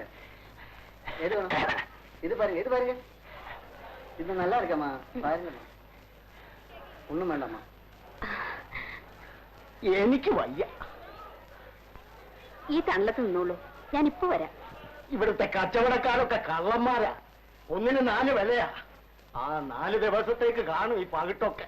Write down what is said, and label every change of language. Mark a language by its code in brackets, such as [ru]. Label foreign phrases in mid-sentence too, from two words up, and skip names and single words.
[ta] எது வேணும்? இது பாருங்க, இது பாருங்க, இது நல்லா இருக்கம்மா, பாருங்கம்மா. [ml] ഒന്നും വേണ്ടമ്മ, എനിക്ക് വയ്യ. ഈ തണലത്ത് നിന്നോളൂ, ഞാൻ ഇപ്പൊ വരാം. ഇവിടുത്തെ കച്ചവടക്കാരൊക്കെ കള്ളന്മാരാ. ഒന്നിന് 4 വിലയാ. ആ 4 ദിവസത്തേക്ക് കാണും ഈ പകിട്ടൊക്കെ.